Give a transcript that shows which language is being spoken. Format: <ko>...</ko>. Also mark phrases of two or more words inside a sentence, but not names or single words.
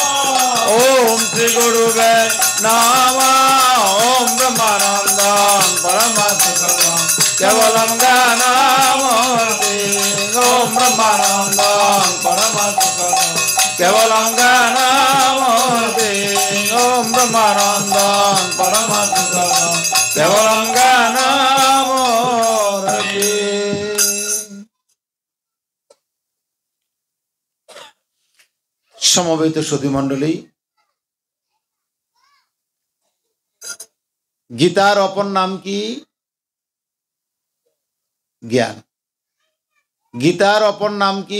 <sa>ओम श्री गुरुवे नमः ओम ब्रह्मानंद परमसुखदं केवलं ज्ञानमूर्ति ओम ब्रह्मानंद परमसुखदं केवलं ज्ञानमूर्ति ओम ब्रह्मानंद परमसुखदं केवलं ज्ञानमूर्ति।</sa> <bn>সমবেত সুধী মণ্ডলী, গীতার অপর নাম কি? জ্ঞান। গীতার অপর নাম কি?</bn>